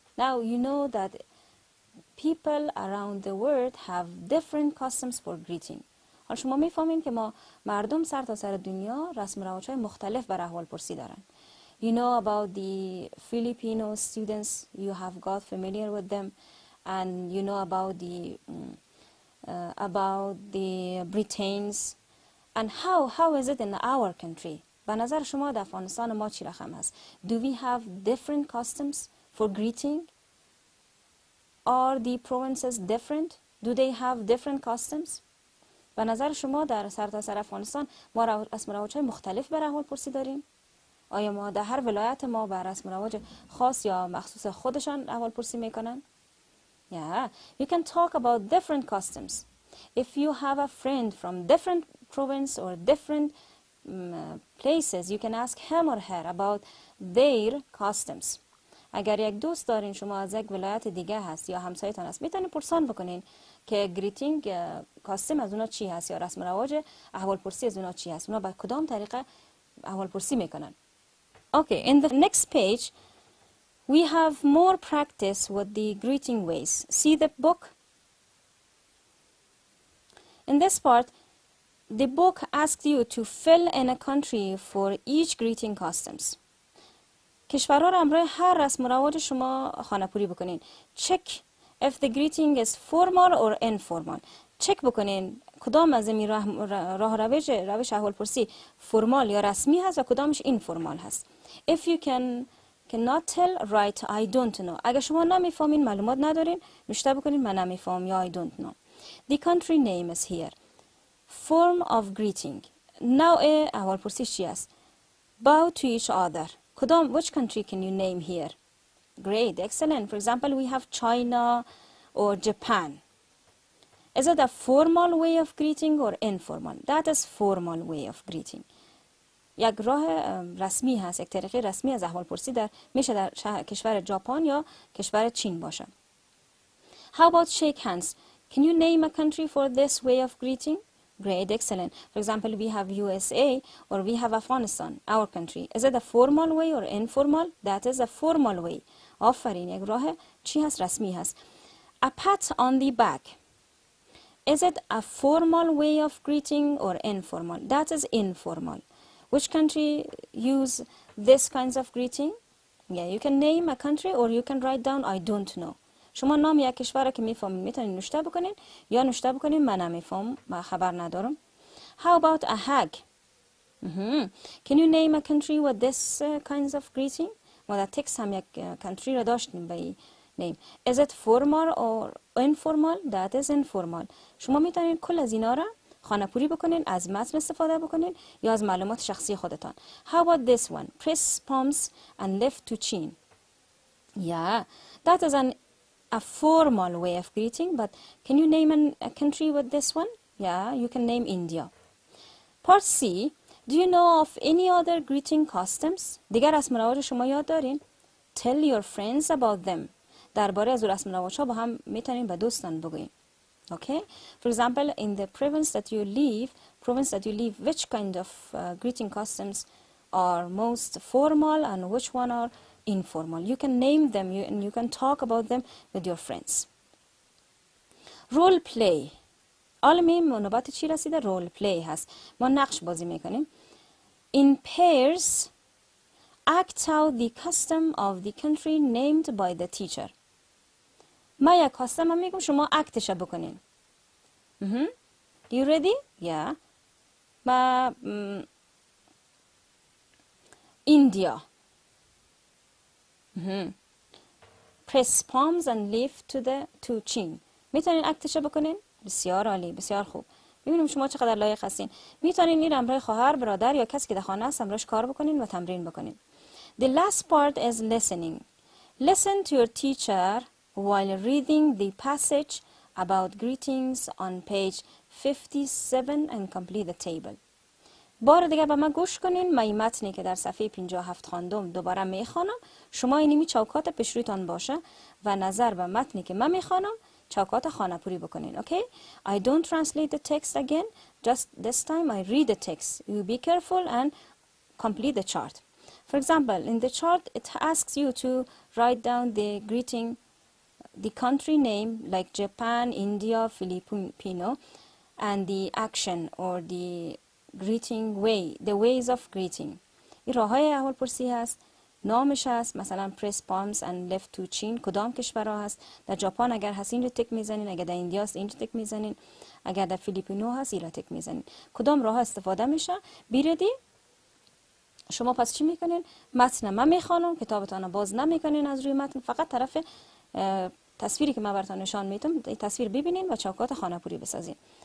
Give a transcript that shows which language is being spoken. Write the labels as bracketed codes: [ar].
[en] Now you know that people around the world have different customs for greeting. [fa] حالا شما میفهمین که ما مردم سر تا سر دنیا رسم و رواج‌های مختلف بر احوالپرسی دارن. [en] You know about the Filipino students, you have got familiar with them, and you know about the Britons, and how is it in our country? [fa] به نظر شما در افغانستان ما چی رقم هست؟ [en] Do we have different customs for greeting? Are the provinces different? Do they have different customs? [fa] به نظر شما در سرتاسر افغانستان ما رسم و رواج‌های مختلف بر احوالپرسی داریم؟ آیا ما در هر ولایت ما بر رسم و رواج خاص یا مخصوص خودشان احوالپرسی میکنن؟ [en] Yeah, you can talk about different customs. If you have a friend from different province or different places, you can ask him or her about their customs. [fa] اگر یک دوست دارین شما از یک ولایت دیگه هست یا همسایتان هست، میتونین پرسان بکنین که [en] greeting custom [fa] از اونا چی هست یا رسم و رواج احوالپرسی از اونا چی هست، اونا با کدام طریقه احوالپرسی میکنن. [en] Okay, in the next page we have more practice with the greeting ways. See the book? In this part, the book asks you to fill in a country for each greeting customs. [fa] کشورها را همراه هر رسم و رواج شما خانه‌پوری بکنین. [en] Check if the greeting is formal or informal. [fa] چک بکنین کدام از این راه روش احوالپرسی فرمال یا رسمی هست و کدامش اینفورمال هست. [en] If you cannot tell, write I don't know. [fa] اگر شما نمیفهمین، معلومات ندارین، نوشته بکنین من نمیفهم یا [en] I don't know. The country name is here. Form of greeting. [fa] نوع احوالپرسی چی است؟ [en] Bow to each other. Which country can you name here? Great, excellent. For example, we have China or Japan. Is it a formal way of greeting or informal? That is formal way of greeting. [fa] یک راه رسمی هست، یک طریقه رسمی از احوالپرسی میشه در کشور ژاپن یا کشور چین باشه. [en] How about shake hands? Can you name a country for this way of greeting? Great, excellent. For example, we have USA or we have Afghanistan, our country. Is it a formal way or informal? That is a formal way. [fa] آفرین، یک راه چی هست؟ رسمی هست. [en] A pat on the back. Is it a formal way of greeting or informal? That is informal. Which country use this kinds of greeting? Yeah, you can name a country or you can write down I don't know. [fa] شما نام یک کشور که میفهمین میتونین نوشته بکنین یا نوشته بکنین من نمیفهم، من خبر ندارم. [en] How about a hug? Can you name a country with this kinds of greeting? [fa] ما در تکست هم یک country را داشتیم به این name. [en] Is it formal or informal? That is informal. [fa] شما میتونین کل از اینا را خانه‌پوری بکنین، از متن استفاده بکنین یا از معلومات شخصی خودتان. [en] How about this one? Press palms and lift to chin. Yeah, that is a formal way of greeting, but can you name a country with this one? Yeah, you can name India. Part C, do you know of any other greeting customs? [fa] دیگر رسم و رواج شما یاد دارین؟ [en] Tell your friends about them. [fa] درباره از رسم و رواج‌ها با هم میتونین به دوستان بگوین. [en] Okay? For example, in the province that you live, which kind of greeting customs are most formal and which one are informal? You can name them and you can talk about them with your friends. Role play. [fa] عالمی نوبت چی رسیده؟ رول پلی هست. ما نقش بازی میکنیم. [en] In pairs, act out the custom of the country named by the teacher. [fa] ما یک کاستم هم میگم، شما اکتش بکنین. [en] You ready? Yeah. ما India. Press palms and lift to chin. [fa] میتونین اکتش بکنین؟ بسیار عالی، بسیار خوب. ببینیم شما چقدر لایق هستین. میتونین این همراه خواهر، برادر یا کسی که در خانه است همراهش کار بکنین و تمرین بکنین. [en] The last part is listening. Listen to your teacher while reading the passage about greetings on page 57 and complete the table. [fa] بار دیگه به من گوش کنین. من این متنی که در صفحه 57 خواندم دوباره میخوانم. شما اینمی چوکات پیش رویتان باشه و نظر به متنی که من میخوانم چوکات خانه‌پوری بکنین. [en] Okay? I don't translate the text again. Just this time I read the text. You be careful and complete the chart. For example, in the chart it asks you to write down the greeting, the country name like Japan, India, Filipino, and the action or the greeting way, the ways of greeting. [fa] این راه های احوال پرسی هست. نامش هست، مثلا [en] press palms and left to chin. [fa] کدام کشورها هست؟ در ژاپن اگر هست این رو تک میزنین، اگر در ایندیا هست این رو تک میزنین، اگر در فیلیپینو هست این رو تک میزنین. کدام راه استفاده میشه؟ بیردی شما پس چی میکنین؟ متن من میخوانم، کتابتان رو باز نمیکنین از روی متن، فقط طرف تصویری که من براتون نشان میدم این تصویر ببینین و چوکات خانه‌پوری بسازین.